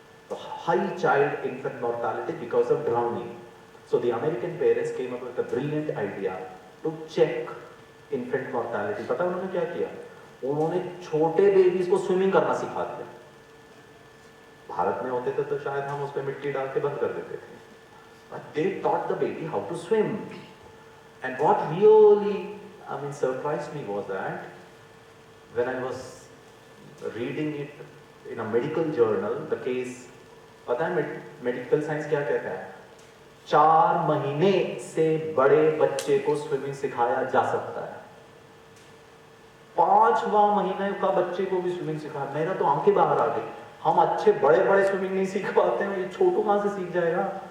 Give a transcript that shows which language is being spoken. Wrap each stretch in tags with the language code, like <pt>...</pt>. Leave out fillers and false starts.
<en>तो high child infant mortality because of drowning. So the American parents came up with a brilliant idea to check infant mortality.</en> <hi>पता उन्होंने क्या किया? उन्होंने छोटे बेबीज को स्विमिंग करना सिखा दिया. भारत में होते थे तो शायद हम उस पर मिट्टी डाल के बंद कर देते थे.</hi> <en>But they taught the baby how to swim. And what really, surprised me was that when I was reading it in a medical journal, the case,</en> <hi>पता है मेडिकल साइंस क्या कहता है? 4 महीने से बड़े बच्चे को स्विमिंग सिखाया जा सकता है। 5वां महीने का बच्चे को भी स्विमिंग सिखाया, मेरा तो आंखें बाहर आ गई। हम अच्छे बड़े बड़े स्विमिंग नहीं सीख पाते हैं, ये छोटू कहां से सीख जाएगा?</hi>